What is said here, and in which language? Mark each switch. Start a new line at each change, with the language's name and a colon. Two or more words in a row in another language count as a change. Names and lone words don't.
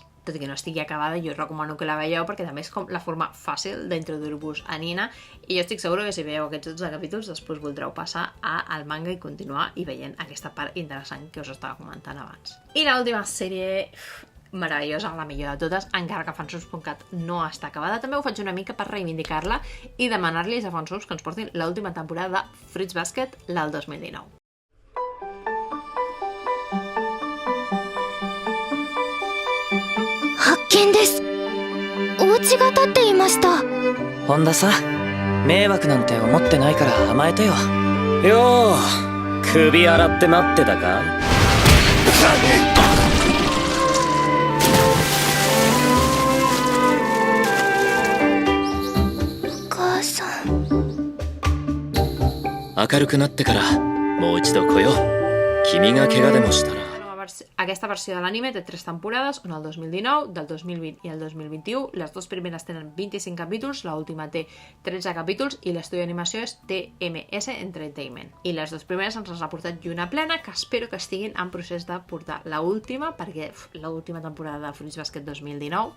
Catalan: Tot i que no estigui acabada, jo us recomano que la veieu, perquè també és com la forma fàcil d'introduir-vos a Nina, i jo estic segura que si veieu aquests 12 capítols després voldreu passar al manga i continuar i veient aquesta part interessant que us estava comentant abans. I l'última sèrie meravellosa, la millor de totes, encara que fansubs.cat no està acabada, també ho faig una mica per reivindicar-la i demanar-los a fansubs que ens portin l'última temporada de Fruits Basket, la del 2019.
Japanese: 発見です。お家が建っていました。本田さん、迷惑なんて思ってないから甘えてよ。よう、首洗って待ってたか？お母さん。明るくなってからもう一度来よう。君が怪我でもしたら。
Catalan: Aquesta versió de l'anime té 3 temporades, una el 2019, del 2020 i el 2021. Les dues primeres tenen 25 capítols, l'última té 13 capítols i l'estudi d'animació és TMS Entertainment. I les dues primeres ens les ha portat Lluna Plena, que espero que estiguin en procés de portar l'última, perquè l'última temporada de Fruits Basket 2019...